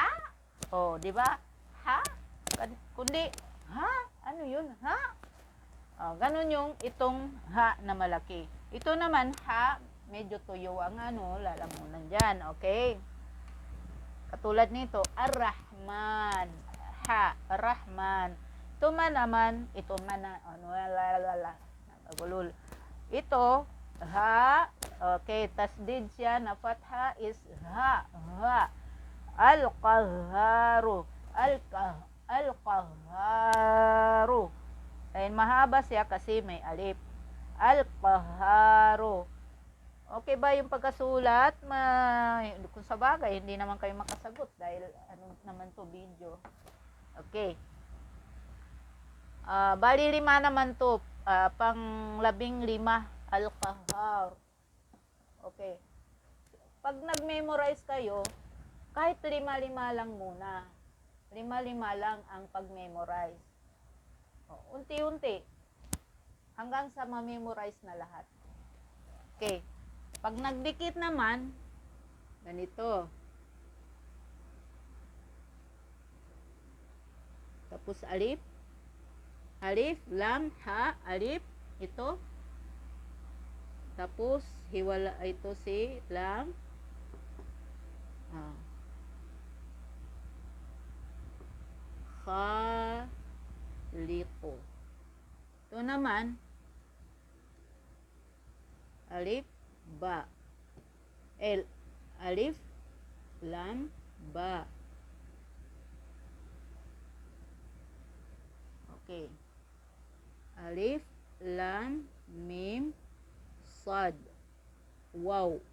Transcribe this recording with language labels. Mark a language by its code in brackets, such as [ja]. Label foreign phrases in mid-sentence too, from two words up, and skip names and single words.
[tl] Oh, di ba? Ha? Kundi, ha? Ano yun? Ha? Oh, ganun yung itong ha na malaki. Ito naman, ha, medyo tuyo ang lalamunan dyan. Okay? Katulad nito, ar-Rahman. Ha, ar-Rahman. Ito man naman, ito, ha, okay, tasdid siya na fatha is ha. Al-Qahharu. Ayun, mahaba siya kasi may alif. Al-Qahharu. Okay ba yung pagkasulat? Kung sa bagay, hindi naman kayo makasagot dahil ano naman to video. Okay. Bali 5 naman to. Pang 15, Al-Qahhar. Okay. Pag nag-memorize kayo, kahit 5 lang muna. 5 lang ang pag-memorize. Unti-unti. Hanggang sa ma-memorize na lahat. Okay. Pag nagdikit naman, ganito. Tapos alif. [ar] ألف لام هاء ألف. [tl] Ito. Tapos, hiwala ito si lam. Khaliqu. Ito naman, [ar] ألف باء. ألف لام باء. [tl] Okay. [ar] ألف لام ميم صاد واو.